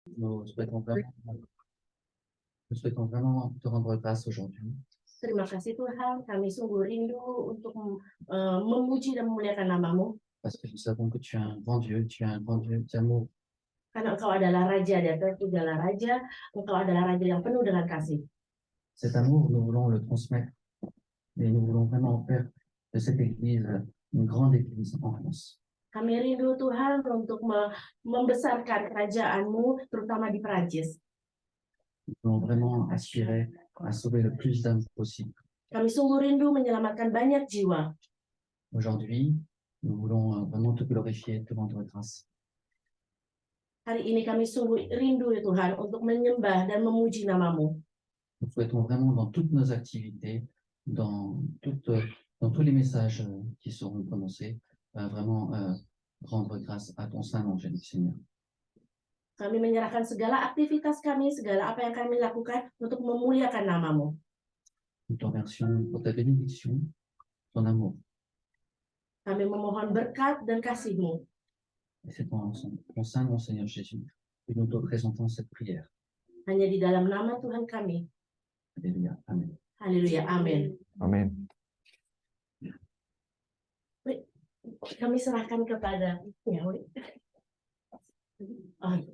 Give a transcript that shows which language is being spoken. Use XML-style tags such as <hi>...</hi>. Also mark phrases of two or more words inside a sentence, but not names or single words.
<fr>Nous souhaitons vraiment, nous souhaitons vraiment te rendre grâce aujourd'hui.</fr> <id>Terima kasih Tuhan, kami sungguh rindu untuk memuji dan memuliakan nama-Mu.</id> <fr>Parce que nous savons que tu es un grand Dieu, tu es un grand Dieu d'amour.</fr> <id>Karena Engkau adalah Raja, dan Engkau adalah Raja, Engkau adalah Raja yang penuh dengan kasih.</id> <fr>Cet amour, nous voulons le transmettre et nous voulons vraiment faire de cette église une grande église en France.</fr> <id>Kami rindu Tuhan untuk membesarkan kerajaan-Mu, terutama di Perancis.</id> <fr>Nous voulons vraiment aspirer à sauver le plus d'âmes possible.</fr> <id>Kami sungguh rindu menyelamatkan banyak jiwa.</id> <fr>Aujourd'hui, nous voulons vraiment te glorifier, te rendre grâce.</fr> <id>Hari ini kami sungguh rindu ya Tuhan untuk menyembah dan memuji nama-Mu.</id> <fr>Nous souhaitons vraiment dans toutes nos activités, dans tous les messages qui seront prononcés, vraiment rendre grâce à ton Saint nom, Seigneur.</fr> <id>Kami menyerahkan segala aktivitas kami, segala apa yang kami lakukan untuk memuliakan nama-Mu.</id> <fr>Nous te remercions pour ta bénédiction, ton amour.</fr> <id>Kami memohon berkat dan kasih-Mu.</id> <fr>Et c'est ton Saint nom, Seigneur Jésus, que nous te présentons cette prière.</fr> <id>Hanya di dalam nama Tuhan kami.</id> <fr>Alléluia. Amen.</fr> <id>Haleluya. Amin. Amin. Kami serahkan kepada ya. Oh.</id>